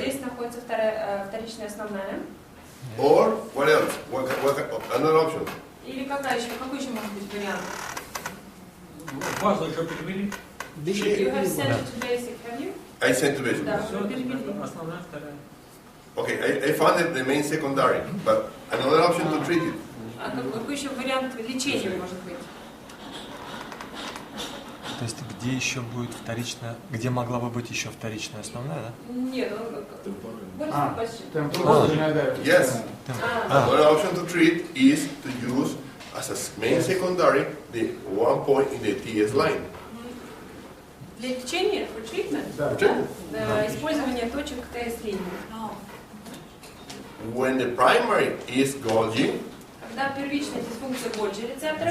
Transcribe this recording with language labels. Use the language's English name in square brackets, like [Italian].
[Russian] здесь находится вторичная основная. [English] Or what else? What another option? [Russian] Или какой еще может быть вариант? Базу уже перевели. [English] You have sent it to basic, have you? I sent to basic. [Russian] Да, Все, уже перевели. основная, вторая. [English] Okay, I found the main secondary, but another option to treat it. [Russian] А какой еще вариант лечения может быть? То есть где еще будет вторичная, где могла бы быть еще вторичная основная, да? Нет, [English] what is the question? Yes. Another option to treat is to use as a main secondary the one point in the TS line. [Russian] Для лечения, [English] for treatment, Treatment. [Russian] использование точек ТС-линии. [English] When the primary is Golgi, [Russian] Когда первичная дисфункция Golgi рецептора,